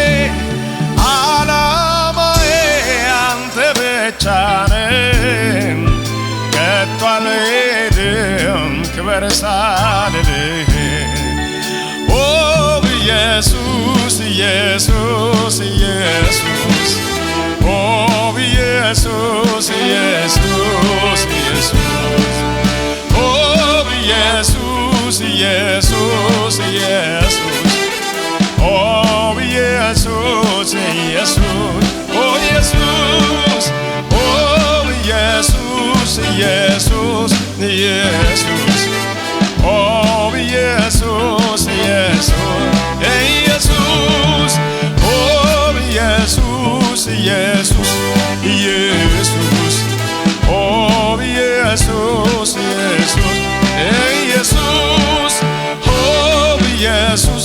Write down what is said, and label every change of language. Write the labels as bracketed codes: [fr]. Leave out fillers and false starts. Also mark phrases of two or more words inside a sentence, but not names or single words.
[am] አንተ ብቻ ነህ ከቶ አልሄድም ክበር ሳልልህ ኦ ኢየሱስ ኢየሱስ ኢየሱስ ኦ ኢየሱስ ኢየሱስ ኢየሱስ ኦ ኢየሱስ ኢየሱስ ኢየሱስ [en] Oh Jesus, Jesus, oh Jesus, oh Jesus, Jesus, Jesus, oh Jesus, Jesus, hey Jesus, oh Jesus, Jesus, Jesus, oh Jesus, Jesus, hey Jesus, oh Jesus.